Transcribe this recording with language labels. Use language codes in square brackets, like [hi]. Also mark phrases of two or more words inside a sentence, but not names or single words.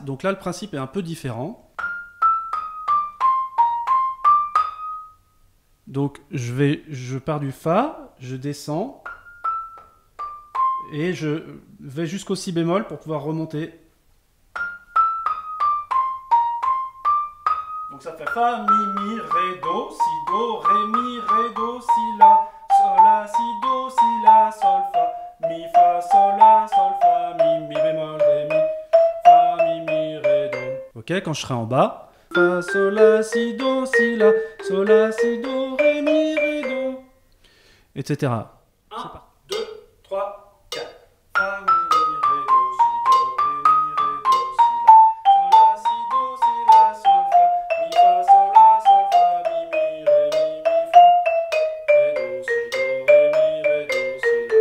[fr] Donc là, le principe est un peu différent. Donc je pars du Fa, je descends, et je vais jusqu'au Si bémol pour pouvoir remonter. Donc ça fait Fa, Mi, Ré, Do, Si, Do, Ré, Mi, Ré, Do, Si, La, Sol, La, Si, Do, Si, La, Sol, Fa, Mi, Fa, Sol, La, Sol, Fa, Mi bémol, Ré, Mi, Fa, Mi, Ré, Do. Ok, quand je serai en bas, Fa, Sol, La, Si, Do, Si, La, Sol, La, Si, Do, Ré, Mi, Ré, Do, etc. 1, 2, 3, 4. Fa, Mi, Ré, Do, Si, Do, Ré, Mi, Ré, Do, Si, La, Sol, La, Si, Do, Si, La, Sol, Fa, Mi, Fa, Sol, La, Sol, Fa, Mi, Ré, Mi, Fa, Ré, Do, Si, Do, Ré, Mi, Ré, Do, Si,